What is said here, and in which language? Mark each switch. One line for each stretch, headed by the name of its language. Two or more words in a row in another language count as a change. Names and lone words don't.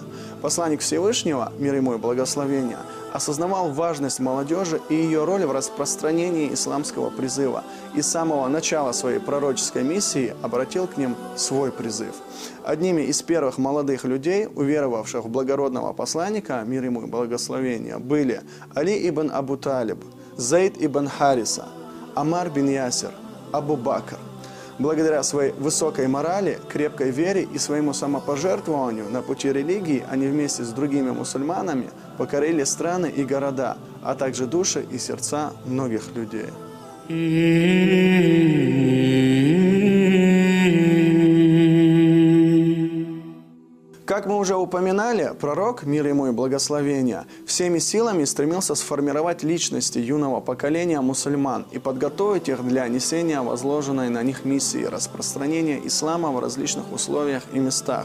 Russian: Посланник Всевышнего, мир ему и благословения, осознавал важность молодежи и ее роль в распространении исламского призыва, и с самого начала своей пророческой миссии обратил к ним свой призыв. Одними из первых молодых людей, уверовавших в благородного посланника, мир ему и благословения, были Али ибн Абу Талиб, Зейд ибн Хариса, Амар бин Ясир, Абу Бакр. Благодаря своей высокой морали, крепкой вере и своему самопожертвованию на пути религии они вместе с другими мусульманами покорили страны и города, а также души и сердца многих людей. Как мы уже упоминали, пророк, мир ему и благословения, всеми силами стремился сформировать личности юного поколения мусульман и подготовить их для несения возложенной на них миссии распространения ислама в различных условиях и местах.